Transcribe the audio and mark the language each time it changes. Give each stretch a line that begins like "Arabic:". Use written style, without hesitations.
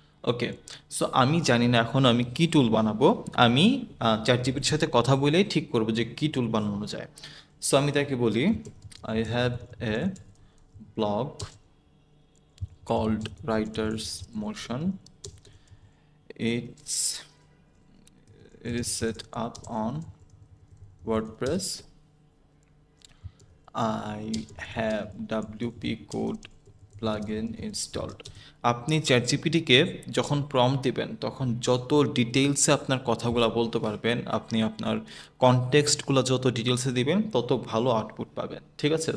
Bangla: ওকে, so আমি জানি না এখন আমি কি টুল বানাবো। আমি চ্যাট জিপিটির সাথে কথা বলেই ঠিক করবো যে কি টুল বানানো যায়।
English: so
Bangla: আমি তাকে বলি,
English: I have a blog called Writer's Motion. It's it is set up on WordPress. I have WP Code plugin installed.
Bangla: আপনি চ্যাটজিপিটিকে যখন প্রম্পট দিবেন তখন যত ডিটেইলসে আপনার কথাগুলো বলতে পারবেন, আপনি আপনার কনটেক্সটগুলো যত ডিটেলসে দিবেন তত ভালো আউটপুট পাবেন, ঠিক আছে।